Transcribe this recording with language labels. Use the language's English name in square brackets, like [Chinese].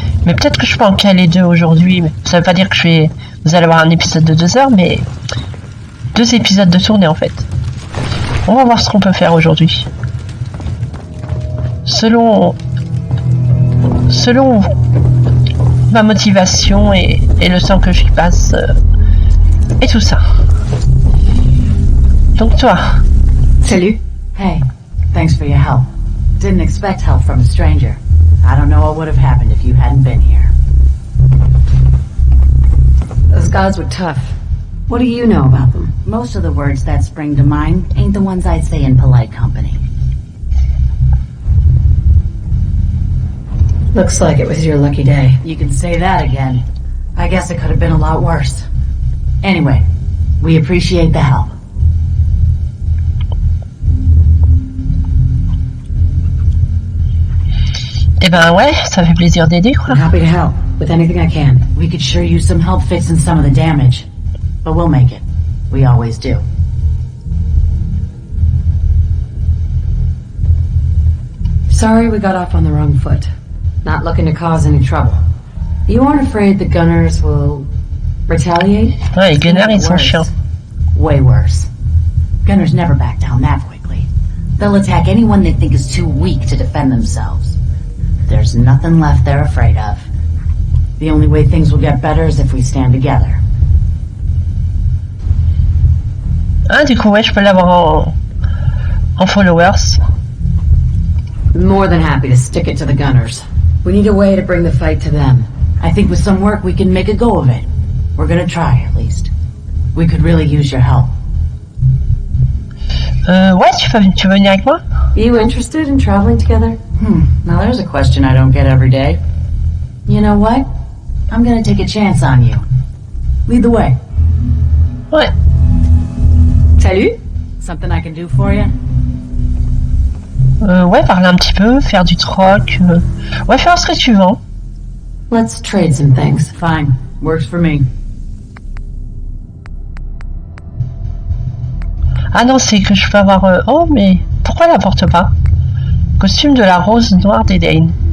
[French] Mais peut-être que je peux en caler 2 aujourd'hui. Mais ça veut pas dire que vous allez avoir un épisode de 2 heures, mais 2 épisodes de tournée en fait. On va voir ce qu'on peut faire aujourd'hui. Selon ma motivation et le temps que j'y passe et tout ça. Donc toi. Salut. [English] Hey, thanks for your help. Didn't expect help from a stranger. I don't know what would have happened if you hadn't been here. Those gods were tough. What do you know about them? Most of the words that spring to mind ain't the ones I'd say in polite company. Looks like it was your lucky day. You can say that again. I guess it could have been a lot worse. Anyway, we appreciate the help. [French] Eh ben ouais, ça fait plaisir d'aider quoi. [English] I'm happy to help with anything I can. We could sure use some help fixing some of the damage. But we'll make it. We always do. Sorry we got off on the wrong foot. Not looking to cause any trouble. You aren't afraid the gunners will retaliate? [French] Ouais, les gunners ils sont chiants. [English] Way worse. Gunners never back down that quickly. They'll attack anyone they think is too weak to defend themselves. There's nothing left they're afraid of. The only way things will get better is if we stand together. [French] Ah, du coup, ouais, je peux l'avoir en followers. [English] More than happy to stick it to the gunners. We need a way to bring the fight to them. I think with some work we can make a go of it. We're gonna try, at least. We could really use your help. [French] Ouais, tu veux venir avec moi? [English] You interested in traveling together? Now there's a question I don't get every day. You know what? I'm gonna take a chance on you. Lead the way. [French] Ouais. Salut. [English] Something I can do for you? [French] Ouais, parler un petit peu, faire du troc. Ouais, faire ce que tu veux. [English] Let's trade some things. Fine. Works for me. [French] Ah non, c'est que je peux avoir... Oh, mais pourquoi elle la porte pas? Costume de la rose noire d'Edain.